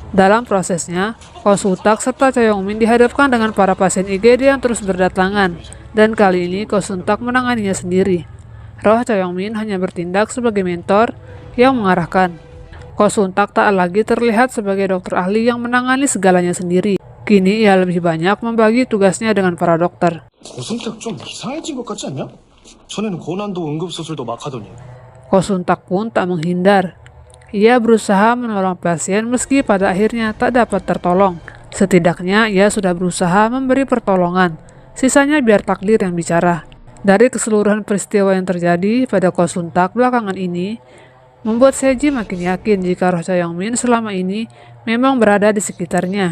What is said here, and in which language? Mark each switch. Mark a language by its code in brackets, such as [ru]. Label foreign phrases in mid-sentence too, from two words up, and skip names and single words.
[id] Dalam prosesnya, Ko Suntak serta Cha Yong-min dihadapkan dengan para pasien IGD yang terus berdatangan, dan kali ini Ko Suntak menanganinya sendiri. Roh Cha Yong-min hanya bertindak sebagai mentor yang mengarahkan. Ko Suntak tak lagi terlihat sebagai dokter ahli yang menangani segalanya sendiri. Kini ia lebih banyak membagi tugasnya dengan para dokter. [ko] 고승탁 좀 이상해진 것 같지 않냐? 전에는 고난도 응급수술도 막 하더니. [id] Ko Suntak pun tak menghindar. Ia berusaha menolong pasien meski pada akhirnya tak dapat tertolong. Setidaknya ia sudah berusaha memberi pertolongan. Sisanya biar takdir yang bicara. Dari keseluruhan peristiwa yang terjadi pada Ko Suntak belakangan ini, membuat Seji makin yakin jika roh Cha Yong-min selama ini memang berada di sekitarnya.